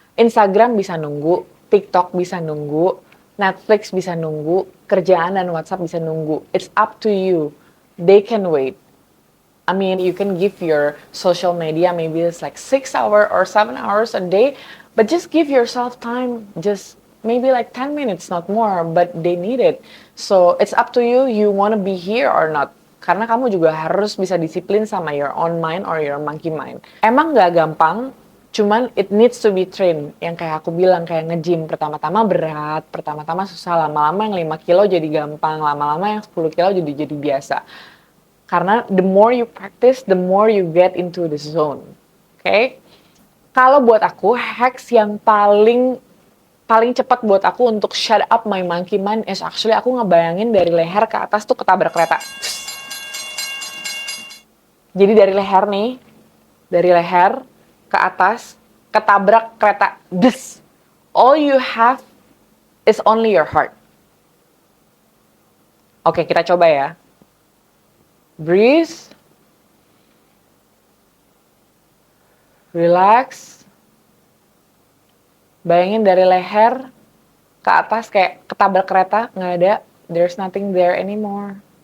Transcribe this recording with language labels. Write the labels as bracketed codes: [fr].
[id] Instagram bisa nunggu, TikTok bisa nunggu, Netflix bisa nunggu, kerjaan dan WhatsApp bisa nunggu. [en] It's up to you. They can wait. I mean, you can give your social media maybe it's like 6 hours or 7 hours a day, but just give yourself time, just maybe like 10 minutes, not more, but they need it. So it's up to you, you want to be here or not. [id] Karena kamu juga harus bisa disiplin sama [en] your own mind or your monkey mind. [id] Emang nggak gampang, cuman [en] it needs to be trained. [id] Yang kayak aku bilang, kayak nge-gym, pertama-tama berat, pertama-tama susah, lama-lama yang 5 kilo jadi gampang, lama-lama yang 10 kilo jadi biasa. [en] Karena the more you practice, the more you get into the zone. Oke? Okay? [id] Kalau buat aku, hacks yang paling cepat buat aku untuk [en] shut up my monkey mind is actually [id] aku ngebayangin dari leher ke atas tuh ketabrak kereta. Jadi dari leher nih, dari leher ke atas ketabrak kereta. [en] This. All you have is only your heart. [id] Oke, kita coba ya. [en] Breathe, relax, [id] bayangin dari leher ke atas kayak ketabrak kereta, nggak ada, [en] there's nothing there anymore.